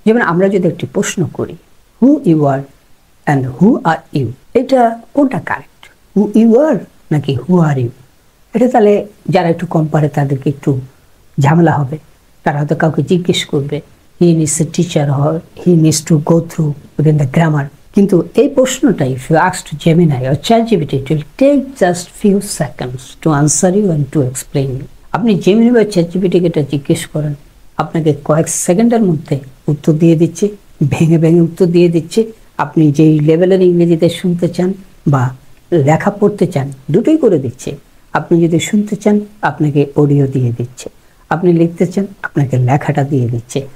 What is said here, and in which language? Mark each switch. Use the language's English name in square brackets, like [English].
[Bangla] যেমন আমরা যদি একটি প্রশ্ন করি, [English] who you are and who are you, [Bangla] এটা কোনটা কারেক্ট, [English] who you are [Bangla] নাকি [English] Who are you? [Bangla] এটা তাহলে যারা একটু কম পারে তাদেরকে একটু ঝামেলা হবে। তারা হয়তো কাউকে জিজ্ঞেস করবে, [English] He needs a teacher or he needs to go through within the grammar. [Bangla] কিন্তু এই প্রশ্নটাই [English] if you ask to Gemini or chatgpt, it will take just few seconds to answer you and to explain you. [Bangla] আপনি Gemini বা chatgpt কে এটা জিজ্ঞেস করেন, আপনাকে কয়েক সেকেন্ডের মধ্যে উত্তর দিয়ে দিচ্ছে, ভেঙে ভেঙে উত্তর দিয়ে দিচ্ছে। আপনি যেই লেভেলের ইংরেজিতে শুনতে চান বা লেখা পড়তে চান, দুটোই করে দিচ্ছে। আপনি যদি শুনতে চান আপনাকে অডিও দিয়ে দিচ্ছে, আপনি লিখতে চান আপনাকে লেখাটা দিয়ে দিচ্ছে।